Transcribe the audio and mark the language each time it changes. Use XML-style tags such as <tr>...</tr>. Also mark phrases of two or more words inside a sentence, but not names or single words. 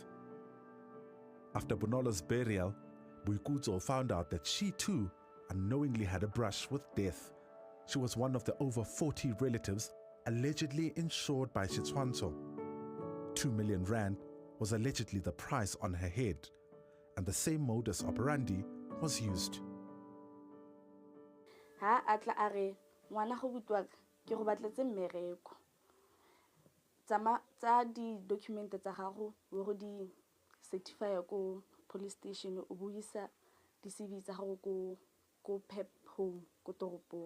<en>After Bonolo's burial, Boikutso found out that she too unknowingly had a brush with death. She was one of the over 40 relatives allegedly insured by Seswantsho. 2 million rand was allegedly the price on her head, and the same modus operandi was used.</en> <tn>Ha atla are ngwana go butwa ke go batletse mmereko. Tsa di document tsa gago o go di certify ko</tn> <en>police station</en> <tn>o buisa di CV tsa gago ko pep home ko toropong.</tn>